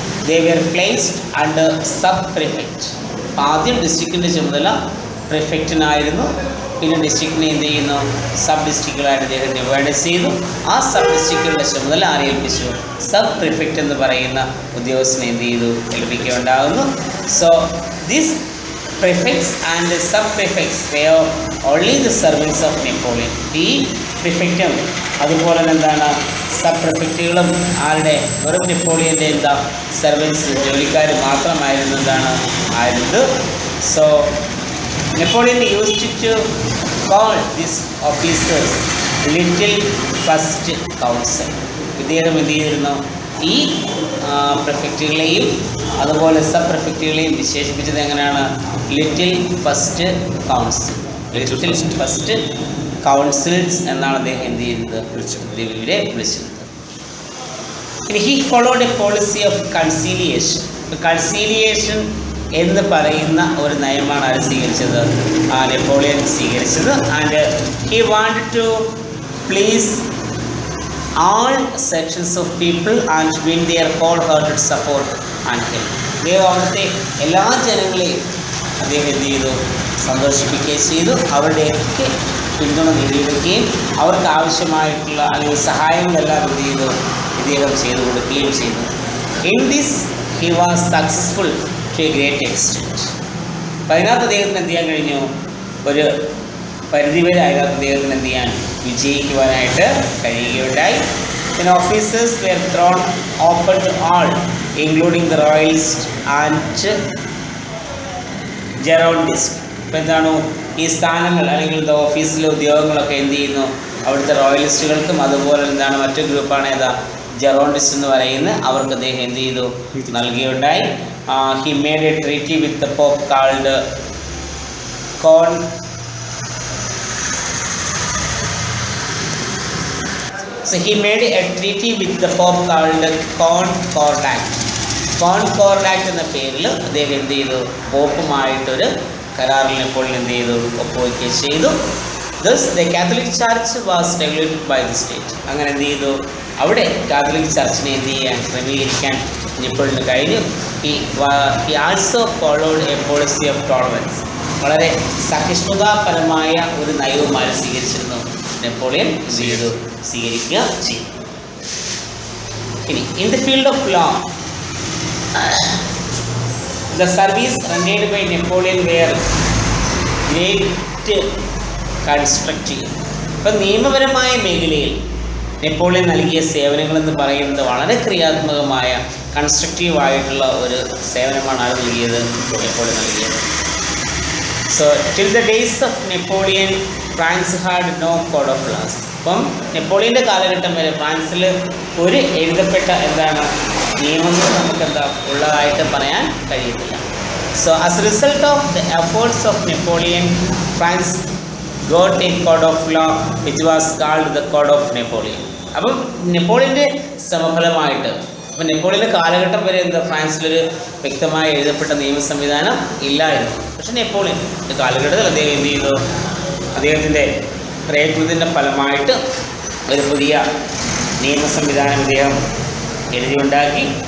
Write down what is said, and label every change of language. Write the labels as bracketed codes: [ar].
[en] They were placed under sub prefect. [ml] ആദ്യം ഡിസ്ട്രിക്റ്റിൻ്റെ ചുമതല പ്രിഫെക്റ്റിനായിരുന്നു, പിന്നെ ഡിസ്ട്രിക്റ്റിനെ എന്ത് ചെയ്യുന്നു, സബ് ഡിസ്ട്രിക്റ്റുകളായിട്ട് അദ്ദേഹം ഡിവൈഡ് ചെയ്തു. ആ സബ് ഡിസ്ട്രിക്റ്റുകളുടെ ചുമതല ആരെ ഏൽപ്പിച്ചു, സബ് പ്രിഫെക്റ്റ് എന്ന് പറയുന്ന ഉദ്യോഗസ്ഥനെ എന്ത് ചെയ്തു, ഏൽപ്പിക്കുകയുണ്ടാകുന്നു. [en] So this prefects and sub-prefects were only the servants of Napoleon. [ml] ഈ പ്രിഫെക്റ്റും അതുപോലെ എന്താണ് സബ് പ്രിഫെക്റ്റുകളും ആരുടെ, വെറും നെപ്പോളിയൻ്റെ എന്താ സെർവൻസ്, ജോലിക്കാർ മാത്രമായിരുന്നു എന്താണ് ആയിരുന്നത്. [en] So Napoleon used to call this officers little first council. [ml] ഇദ്ദേഹം എന്ത് ചെയ്തിരുന്നു, ഈ പ്രിഫെക്റ്റുകളെയും അതുപോലെ സബ് പ്രിഫെക്റ്റുകളെയും വിശേഷിപ്പിച്ചത് എങ്ങനെയാണ്, little first council, little first councils എന്നാണ് അദ്ദേഹം എന്ത് ചെയ്യുന്നത്, ഇവരെ വിളിച്ചത്. ഇനി [en] He followed a policy of conciliation. [ml] Conciliation എന്ന് പറയുന്ന ഒരു നയമാണ് ആര് സ്വീകരിച്ചത്, നെപ്പോളിയൻ സ്വീകരിച്ചത്. [en] And he wanted to please all sections of people and win their wholehearted support and help. [ml] അദ്ദേഹം അവിടുത്തെ എല്ലാ ജനങ്ങളെയും അദ്ദേഹം എന്ത് ചെയ്തു, സന്തോഷിപ്പിക്കുകയും ചെയ്തു. അവരുടെയൊക്കെ പിന്തുണ നേടിയെടുക്കുകയും അവർക്ക് ആവശ്യമായിട്ടുള്ള അല്ലെങ്കിൽ സഹായങ്ങളെല്ലാം എന്ത് ചെയ്തു, ഇദ്ദേഹം ചെയ്തു കൊടുക്കുകയും ചെയ്തു. [en] In this he was successful to a great extent. [ml] അപ്പം അതിനകത്ത് അദ്ദേഹത്തിന് എന്ത് ചെയ്യാൻ കഴിഞ്ഞു, ഒരു പരിധിവരെ അതിനകത്ത് അദ്ദേഹത്തിന് എന്ത് ചെയ്യാൻ, വിജയിക്കുവാനായിട്ട് കഴിയുകയുണ്ടായി. [en] പിന്നെ officers were thrown open to all including the royalist and Girondist. [ml] ഇപ്പോൾ എന്താണ്, ഈ സ്ഥാനങ്ങൾ അല്ലെങ്കിൽ ഓഫീസിലെ ഉദ്യോഗങ്ങളൊക്കെ എന്ത് ചെയ്യുന്നു, അവിടുത്തെ റോയലിസ്റ്റുകൾക്കും അതുപോലെ എന്താണ് മറ്റൊരു ഗ്രൂപ്പാണ് ഏതാ ജെറോണ്ടിസ്റ്റ് എന്ന് പറയുന്നത്, അവർക്ക് അദ്ദേഹം എന്ത് ചെയ്തു, നൽകിയുണ്ടായി. [en] He made a treaty with the pope called So he made a treaty with the Pope called Concordat. [ml] Concordat എന്ന പേരിൽ അദ്ദേഹം എന്ത് ചെയ്തു, പോപ്പുമായിട്ടൊരു കരാറിൽ നെപ്പോളിയൻ എന്ത് ചെയ്തു, ഒപ്പുവയ്ക്കുകയും ചെയ്തു. [en] Thus the Catholic Church was regulated by the state. [ml] അങ്ങനെ എന്ത് ചെയ്തു, അവിടെ കാത്തലിക് ചർച്ചിനെ എന്ത് ചെയ്യാൻ ക്രമീകരിക്കാൻ നെപ്പോളിയന് കഴിഞ്ഞു. [en] He also followed a policy of tolerance. [ml] വളരെ സഹിഷ്ണുതാപരമായ ഒരു നയവുമായി സ്വീകരിച്ചിരുന്നു നെപ്പോളിയൻ സ്വീകരിക്കുക ചെയ്തു. [en] ഇനി in the field of law, the service rendered by Napoleon were great constructive. [ml] ഇപ്പം നിയമപരമായ മേഖലയിൽ നെപ്പോളിയൻ നൽകിയ സേവനങ്ങളെന്ന് പറയുന്നത് വളരെ ക്രിയാത്മകമായ കൺസ്ട്രക്റ്റീവായിട്ടുള്ള ഒരു സേവനമാണ് ആൾ നൽകിയത്, നെപ്പോളിയൻ നൽകിയത്. [en] So till the days of Napoleon, France had no code of laws. [ml] അപ്പം നെപ്പോളിയൻ്റെ കാലഘട്ടം വരെ ഫ്രാൻസിൽ ഒരു എഴുതപ്പെട്ട നിയമങ്ങൾ നമുക്കെന്താ ഉള്ളതായിട്ട് പറയാൻ കഴിയത്തില്ല. [en] So as a result of the efforts of Napoleon, France got a code of law which was called the Code of Napoleon. [ml] അപ്പം നെപ്പോളിയൻ്റെ സമഫലമായിട്ട് അപ്പം നെപ്പോളിയൻ്റെ കാലഘട്ടം വരെ ഫ്രാൻസിലൊരു വ്യക്തമായി എഴുതപ്പെട്ട നിയമ സംവിധാനം ഇല്ലായിരുന്നു. പക്ഷെ നെപ്പോളിയൻ്റെ കാലഘട്ടത്തിൽ അദ്ദേഹം എന്ത് ചെയ്തു, അദ്ദേഹത്തിൻ്റെ പ്രയത്നത്തിൻ്റെ ഫലമായിട്ട് ഒരു പുതിയ നിയമ സംവിധാനം അദ്ദേഹം എഴുതിയുണ്ടാക്കി.